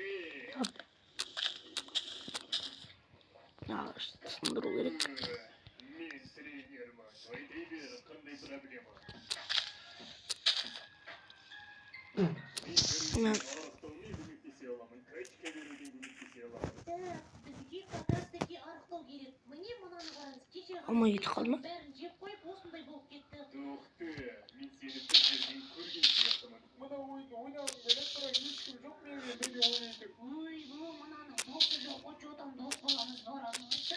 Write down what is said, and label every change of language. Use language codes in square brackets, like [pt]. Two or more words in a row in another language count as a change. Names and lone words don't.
[kk] Ағаш сындыру керек. Мен тренермін. Айта бер, қандай проблема? Мен арықтаумен көмектесе аламын. Качка беруден көмектесе аламын. Бізге [ru] как раз таки [kk] арықтау керек. Міне мынаны қараңыз. Кеше Алмай кетіп қалды ма? бәрін жеп қойып осындай болып кетті. Тоқты, мен сені бір жерден көрген сияқтымын. Мына ойынды ойнағым келіп, бірақ ешкім жоқ менімен бірге ойнайтын. Ой, бұл мынаның досы жоқ. Очу там дос боламыз барамыз.